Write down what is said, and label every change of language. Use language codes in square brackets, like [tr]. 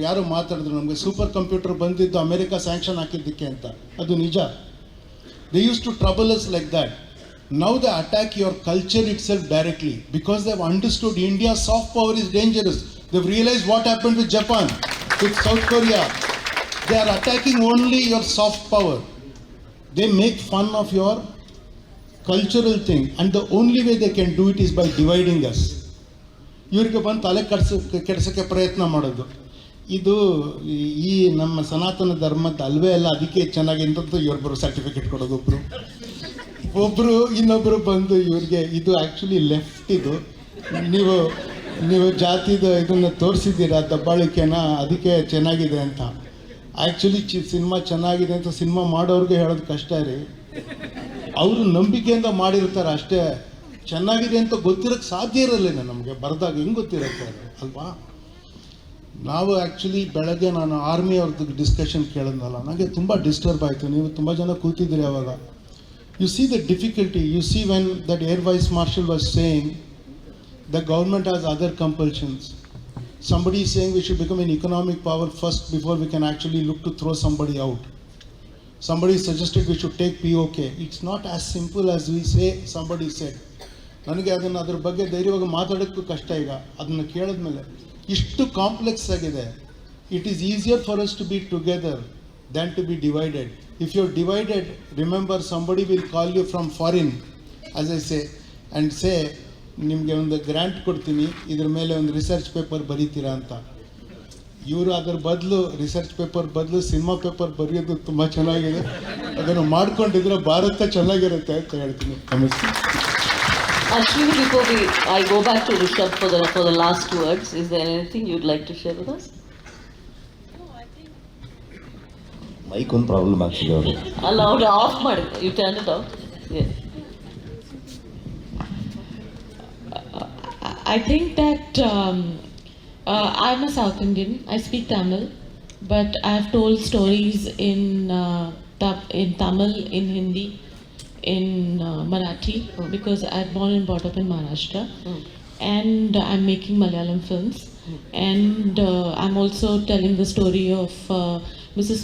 [kn] ಅವ್ರು ಯಾರು ಮಾತಾಡಿದ್ರು, ನಮಗೆ ಸೂಪರ್ ಕಂಪ್ಯೂಟರ್ ಬಂದಿದ್ದು ಅಮೇರಿಕಾ ಸ್ಯಾಂಕ್ಷನ್ ಹಾಕಿದ್ದಕ್ಕೆ ಅಂತ. ಅದು ನಿಜ. [en] They use to trouble us like that. Now they attack your culture itself directly because they have understood India soft power is dangerous. They have realise what happen with Japan, with South Korea. They are attacking only your soft power. They make fun of your cultural thing, and the only way they can do it is by dividing us. [kn] ಇವರಿಗೆ ಬಂದು ತಲೆ ಕೆಡಿಸೋಕ್ಕೆ ಪ್ರಯತ್ನ ಮಾಡೋದು. ಇದು ಈ ನಮ್ಮ ಸನಾತನ ಧರ್ಮದ ಅಲ್ವೇ ಅಲ್ಲ. ಅದಕ್ಕೆ ಚೆನ್ನಾಗಿ ಇಂಥದ್ದು ಇವ್ರೊಬ್ಬರು ಸರ್ಟಿಫಿಕೇಟ್ ಕೊಡೋದು, ಒಬ್ಬರು ಇನ್ನೊಬ್ಬರು ಬಂದು ಇವ್ರಿಗೆ ಇದು ಆ್ಯಕ್ಚುಲಿ ಲೆಫ್ಟ್. ಇದು ನೀವು ಜಾತಿದು ಇದನ್ನು ತೋರಿಸಿದ್ದೀರಾ ದಬ್ಬಾಳಿಕೆನ, ಅದಕ್ಕೆ ಚೆನ್ನಾಗಿದೆ ಅಂತ. ಆ್ಯಕ್ಚುಲಿ ಸಿನಿಮಾ ಚೆನ್ನಾಗಿದೆ ಅಂತ ಸಿನಿಮಾ ಮಾಡೋರಿಗೆ ಹೇಳೋದು ಕಷ್ಟ ರೀ. ಅವರು ನಂಬಿಕೆಯಿಂದ ಮಾಡಿರ್ತಾರೆ ಅಷ್ಟೇ. ಚೆನ್ನಾಗಿದೆ ಅಂತ ಗೊತ್ತಿರೋಕ್ಕೆ ಸಾಧ್ಯ ಇರಲಿಲ್ಲ ನಮಗೆ, ಬರೆದಾಗ ಹೆಂಗೆ ಗೊತ್ತಿರುತ್ತೆ ಅಲ್ವಾ? ನಾವು ಆ್ಯಕ್ಚುಲಿ ಬೆಳಗ್ಗೆ ನಾನು ಆರ್ಮಿ ಅವ್ರದ್ದು ಡಿಸ್ಕಷನ್ ಕೇಳಿದ್ನಲ್ಲ, ನನಗೆ ತುಂಬ ಡಿಸ್ಟರ್ಬ್ ಆಯಿತು. ನೀವು ತುಂಬ ಜನ ಕೂತಿದ್ದೀರಿ ಅವಾಗ. [en] You see the difficulty, you see when that air vice marshal was saying the government has other compulsions. Somebody is saying we should become an economic power first before we can actually look to throw somebody out. Somebody suggested we should take POK. It's not as simple as we say somebody said. [kn] ನನಗೆ ಅದನ್ನು ಅದ್ರ ಬಗ್ಗೆ ಧೈರ್ಯವಾಗಿ ಮಾತಾಡೋಕ್ಕೂ ಕಷ್ಟ. ಈಗ ಅದನ್ನು ಕೇಳಿದ್ಮೇಲೆ ಇಷ್ಟು complex ಆಗಿದೆ. [en] It is easier for us to be together than to be divided. If you are divided, remember somebody will call you from foreign, as I say, and say [kn] ನಿಮಗೆ ಒಂದು ಗ್ರ್ಯಾಂಟ್ ಕೊಡ್ತೀನಿ, ಇದ್ರ ಮೇಲೆ ಒಂದು ರಿಸರ್ಚ್ ಪೇಪರ್ ಬರೀತೀರಾ ಅಂತ. ಇವರು ಅದರ ಬದಲು ರಿಸರ್ಚ್ ಪೇಪರ್ ಬದಲು ಸಿನಿಮಾ ಪೇಪರ್ ಬರೆಯೋದು ತುಂಬ ಚೆನ್ನಾಗಿದೆ. ಅದನ್ನು ಮಾಡ್ಕೊಂಡಿದ್ರೆ ಭಾರತ ಚೆನ್ನಾಗಿರುತ್ತೆ ಅಂತ ಹೇಳ್ತೀನಿ. ನಮಸ್ತೆ. [en] Ashwini, before I go back to Rishab for the last words, is there anything you'd like to share with us? [kn] Mic ಒಂದು ಪ್ರಾಬ್ಲಮ್ ಆಗ್ತಿದೆ ಅವರು. ಅಲ್ಲ, ಅವ್ರು ಆಫ್ ಮಾಡಿ, [en] you turned it off. Yeah. I think that I'm a South Indian. I speak Tamil, but I've told stories in Tamil, in Hindi, in Marathi, because I'm born and brought up in Maharashtra, and I'm making Malayalam films, and I'm also telling the story of Mrs.